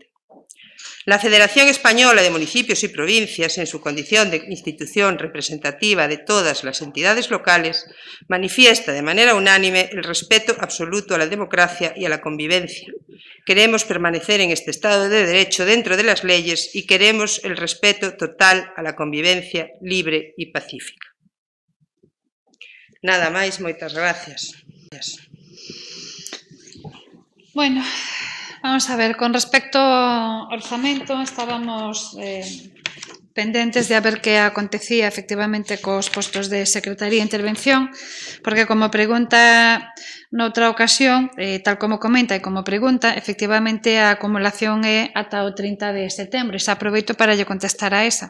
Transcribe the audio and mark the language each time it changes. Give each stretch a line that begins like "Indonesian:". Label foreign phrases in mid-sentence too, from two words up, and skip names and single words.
Spanish: La Federación Española de Municipios y Provincias, en su condición de institución representativa de todas las entidades locales, manifiesta de manera unánime el respeto absoluto a la democracia y a la convivencia. Queremos permanecer en este Estado de Derecho dentro de las leyes y queremos el respeto total a la convivencia libre y pacífica.
Galician: Nada máis, moitas gracias.
Spanish: Bueno, vamos a ver,
Galician: con respecto ao orzamento, estábamos pendentes de a ver que acontecía efectivamente cos postos de Secretaría de Intervención, porque como pregunta noutra ocasión, tal como comenta e como pregunta, efectivamente a acumulación é ata o 30 de setembro, e xa aproveito para lle contestar a esa.